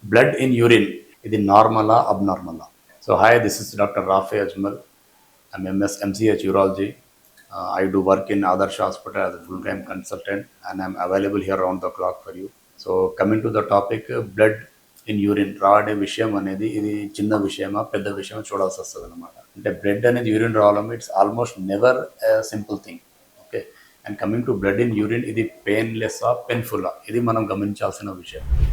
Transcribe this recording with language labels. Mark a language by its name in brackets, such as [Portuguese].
[English] blood in urine, [Telugu] ఇది నార్మలా అబ్నార్మలా? [English] So hi, this is doctor Rafe Ajmal. I'm MS MCH urology. I do work in Adarsh Hospital as a full-time consultant, and I'm available here around the clock for you. So coming to the topic, [Telugu] blood in urine రావడే విషయం అనేది ఇది చిన్న విషయమా పెద్ద విషయమా చూడాల్సి వస్తుంది అనమాట. అంటే బ్లడ్ అనేది యూరిన్ రావడం [English] It's almost never simple thing. [Telugu] Okay, [English] and coming to [Telugu] blood in urine, ఇది పెయిన్లెస్సా పెయిన్ఫుల్లా, ఇది మనం గమనించాల్సిన విషయం.